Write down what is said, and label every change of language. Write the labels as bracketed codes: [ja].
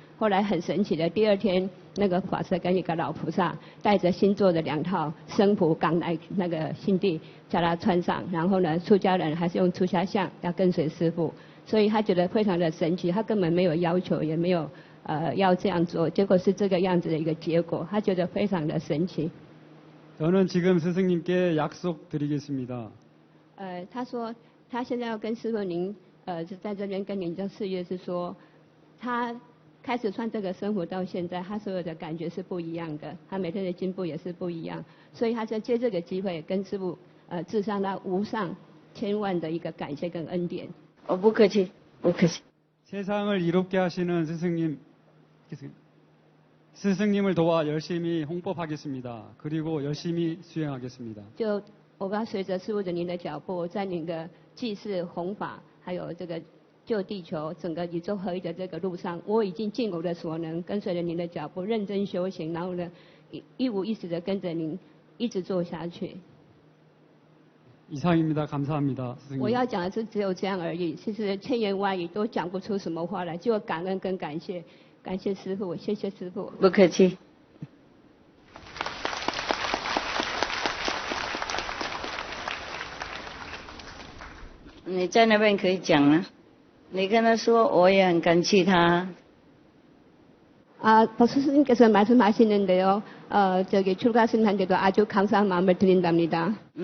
[zh] 后来很神奇的，第二天那个法师跟一个老菩萨带着新做的2套僧谱赶来那个新地，叫他穿上。然后呢，出家人还是用出家相要跟随师父，所以他觉得非常的神奇。他根本没有要求，也没有要这样做，结果是这个样子的一个结果，他觉得非常的神奇。 [ko] 저는 지금 스승님께 약속드리겠습니다. [zh] 他说他现在要跟师父您。就在这边跟您的誓约是说，他开始穿这个生活到现在，他所有的感觉是不一样的，他每天的进步也是不一样，所以他就借这个机会跟师父致上他无上千万的一个感谢跟恩典。不客气，不客气。 [ko] 세상을 이롭게 하시는 스승님을 도와 열심히 홍법하겠습니다. 그리고 열심히 수행하겠습니다. [zh] 就我要随着师父的您的脚步，在您的济世弘法。还有这个救地球、整个宇宙合一的这个路上，我已经尽我的所能，跟随着您的脚步，认真修行，然后呢，一五一十的跟着您一直做下去。 [ko] 이상입니다. 감사합니다. 스승님. [zh] 我要讲的是只有这样而已，其实千言万语都讲不出什么话来，就感恩跟感谢，感谢师父，谢谢师父。不客气。你在那边可以讲啊，你跟他说我也很感激他。 [ko] 박수 스님께서 말씀하시는데요. 저기 출가 스님한테도 아주 감사한 마음을 드린답니다.